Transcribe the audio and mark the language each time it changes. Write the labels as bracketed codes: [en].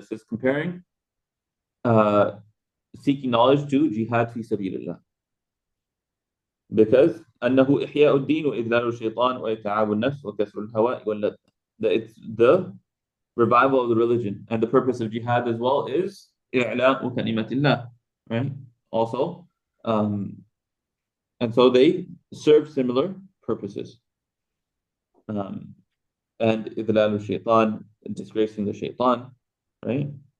[en] This is comparing seeking knowledge to jihad [ar] في سبيل الله. [en] Because [ar] أنه إحياء الدين وإذلال الشيطان وإتعاب النفس وكسر الهواء واللذة. [en] That it's the revival of the religion, and the purpose of jihad as well is [ar] إعلاء كلمة الله, [en] right? Also, and so they serve similar purposes. And [ar] إذلال الشيطان, [en] disgracing the shaitan, right?